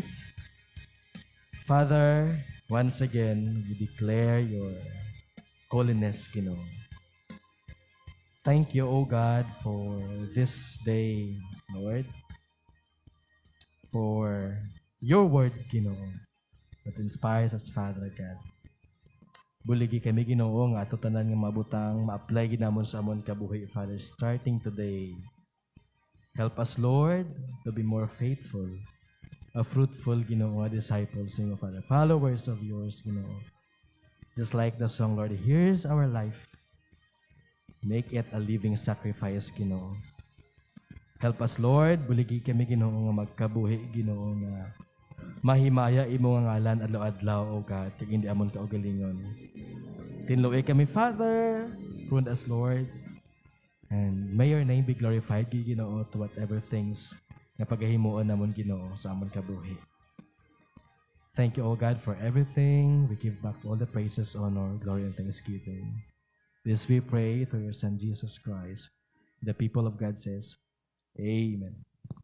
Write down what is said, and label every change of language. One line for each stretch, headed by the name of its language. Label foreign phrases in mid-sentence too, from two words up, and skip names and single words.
English: Father, once again, we declare your holiness, Ginoo. Thank you, O God, for this day, Lord, for your word, Ginoo, that inspires us, Father God.
Hiligaynon: Buligi kami, Ginoo, nga ato tanan nga mabutang ma-apply ginamon sa amon kabuhi,
English: Father, starting today. Help us, Lord, to be more faithful, a fruitful, Ginoo, disciples, Ginoo, Father, followers of yours, Ginoo. Just like the song, Lord, here's our life. Make it a living sacrifice, Ginoo. Help us, Lord,
Hiligaynon: buligi kami, Ginoo, nga magkabuhi, Ginoo, nga mahimaya imo nga ngalan adlaw-adlaw,
English: O God,
Hiligaynon: kag hindi amon kaugalingon. Tinluoy kami,
English: Father, prune us, Lord, And may your name be glorified, Ginoo, to whatever things
Hiligaynon: na pagahimuon namon, Ginoo, sa amon kabuhi.
English: Thank you, O God, for everything. We give back all the praises, honor, glory, and thanksgiving. This we pray through your Son, Jesus Christ. The people of God says, Amen.